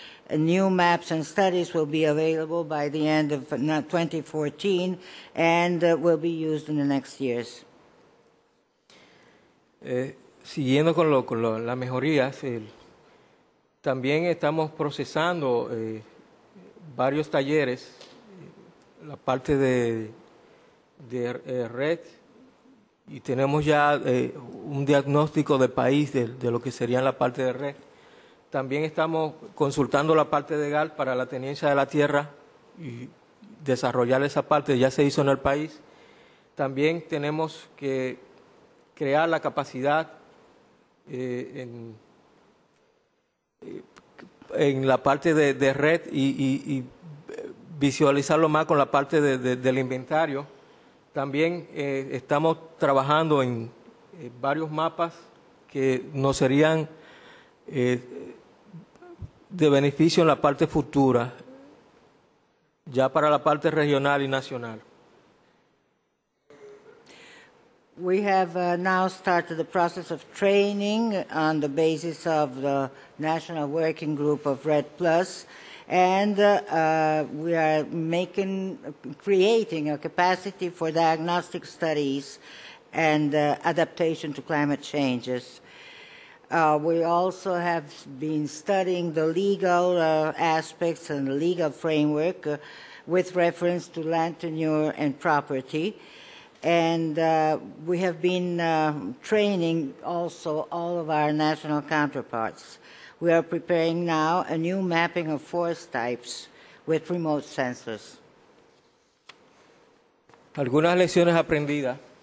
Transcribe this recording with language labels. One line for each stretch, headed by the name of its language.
English: New maps and studies will be available by the end of 2014 and will be used in the next years.
Spanish: Siguiendo con las mejorías, también estamos procesando varios talleres, la parte de REDD, y tenemos ya un diagnóstico de país de lo que sería la parte de REDD. También estamos consultando la parte de GAL para la tenencia de la tierra y desarrollar esa parte, ya se hizo en el país. También tenemos que crear la capacidad en la parte de REDD y visualizarlo más con la parte del inventario. También estamos trabajando en varios mapas que nos serían de beneficio en la parte futura, ya para la parte regional y nacional.
English: We have now started the process of training on the basis of the National Working Group of REDD+, and we are creating a capacity for diagnostic studies and adaptation to climate changes. We also have been studying the legal aspects and the legal framework with reference to land tenure and property. And we have been training also all of our national counterparts. We are preparing now a new mapping of forest types with remote sensors.
Spanish: Algunas lecciones aprendidas.